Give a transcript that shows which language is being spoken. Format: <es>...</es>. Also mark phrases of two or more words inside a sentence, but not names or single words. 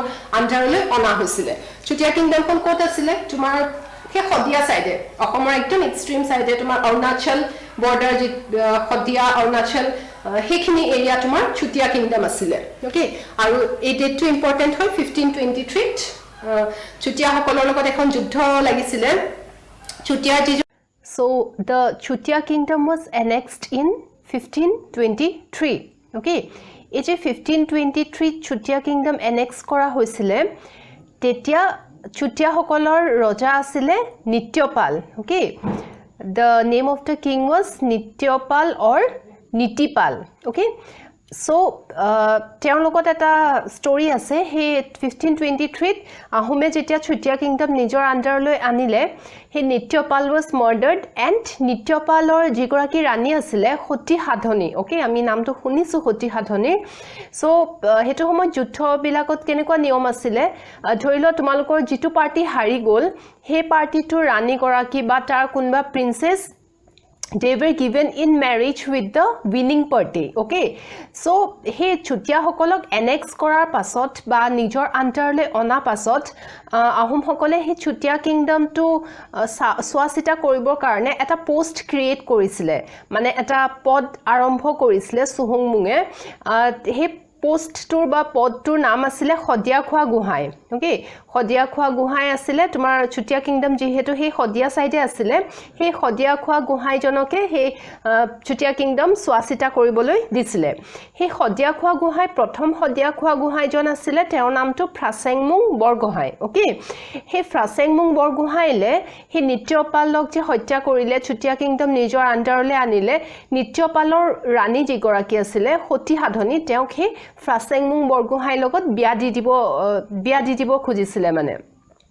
<as>আণ্ডাৰলৈ অনা হৈছিল চুটিয়া কিংডমখন ক'ত আছিল তোমাৰ হে খদিয়া সাইডে অসমৰ একদম এক্সট্ৰিম সাইডে তোমাৰ অৰুণাচল বৰ্ডাৰ যি খদিয়া অৰুণাচল হেখিনি এৰিয়া তোমাৰ চুটিয়া কিংডম আছিল ওকে আৰু এই ডেটটো ইম্পৰ্টেন্ট হয় 1523 চুটিয়া সকলৰ লগত এখন যুদ্ধ লাগিছিল চুটিয়া</as> <en>so the Chutia kingdom was annexed in</en> <as>1523 okay এই যে 1523 চুটিয়া কিংডম এনেক্স কৰা হৈছিল তেতিয়া চুটিয়া সকলৰ ৰজা আছিল নিত্যপাল ওকে</as> <en>the name of the king was</en> <as>নিত্যপাল or নীতিপাল ওকে so তেওঁৰ লগত এটা ষ্টৰী আছে হে 1523 আহোমে যেতিয়া চুটিয়া কিংডম নিজৰ আণ্ডাৰলৈ আনিলে হে নিত্যপাল</as> <en>was murdered and</en> <as>নিত্যপালৰ যিগৰাকী ৰাণী আছিল সতী সাধনী ওকে আমি নামটো শুনিছো সতী সাধনী so হেতু সময় যুদ্ধ বিলাকত কেনেকুৱা নিয়ম আছিল ধৰিল তোমালোকৰ যিটো পাৰ্টি হাৰি গল হে পাৰ্টিটো ৰাণী গৰাকী বা তাৰ কোনবা প্ৰিন্সেছ</as> <en>they were given in marriage with the winning party okay so</en> <as>হে চুটিয়া সকলক annex কৰাৰ পাছত বা নিজৰ আণ্ডাৰলৈ অনা পাছত আহোম সকলে হে চুটিয়া কিংডম টো শাসিত কৰিবৰ কাৰণে এটা</as> <en>post create</en> <as>কৰিছিলে মানে এটা পদ আৰম্ভ কৰিছিলে চুহুংমুঙে হে পোষ্ট টোৰ বা পদ টোৰ নাম আছিল খদিয়া খোৱা গোহাঁই okay খদিয়া খোৱা গুহাই আছিল তোমাৰ চুটিয়া কিংডম যেহেতু হে খদিয়া সাইডে আছিল হে খদিয়া খোৱা গুহাই জনকে হে চুটিয়া কিংডম স্বাসিতা কৰিবলৈ দিছিল হে খদিয়া খোৱা গুহাই প্ৰথম খদিয়া খোৱা গুহাই জন আছিল তেওঁৰ নামটো ফ্ৰাসেংমুং বৰগোহাই ওকে হে ফ্ৰাসেংমুং বৰগোহাইলে হে নিত্যপালক যে হত্যা কৰিলে চুটিয়া কিংডম নিজৰ আণ্ডাৰলে আনিলে নিত্যপালৰ ৰাণী যিগৰাকী আছিল সতী সাধনী তেওঁক হে ফ্ৰাসেংমুং বৰগোহাই লগত বিয়া দি দিব খুজিছিল মানে</as>